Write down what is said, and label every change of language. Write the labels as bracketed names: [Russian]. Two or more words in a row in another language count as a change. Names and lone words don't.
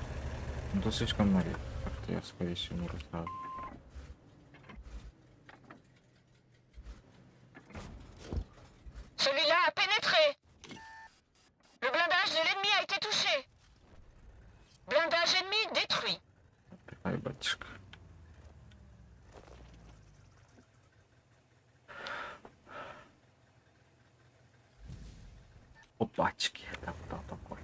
[Russian] Ну то слишком много, так что я скорее всего умру сразу. [French] Celui-là a pénétré! Le blindage de l'ennemi a été touché! Blindage ennemi détruit! [Russian] Ай, батюшка. Опачки, это кто такой?